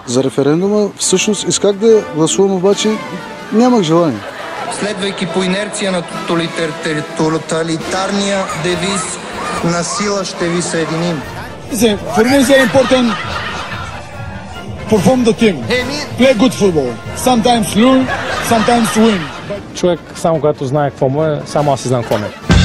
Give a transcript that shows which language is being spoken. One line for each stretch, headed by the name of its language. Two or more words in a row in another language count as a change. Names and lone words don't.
Bulgarian: за референдума. Всъщност исках да гласувам, обаче нямах желание. Следвайки по инерция на тоталитарния девиз "На сила ще ви съединим".
English: For me, it's important to perform the team. Play good football. Sometimes lose, sometimes win.
Bulgarian: Човек, само когато знае какво му е, само аз си знам какво му е.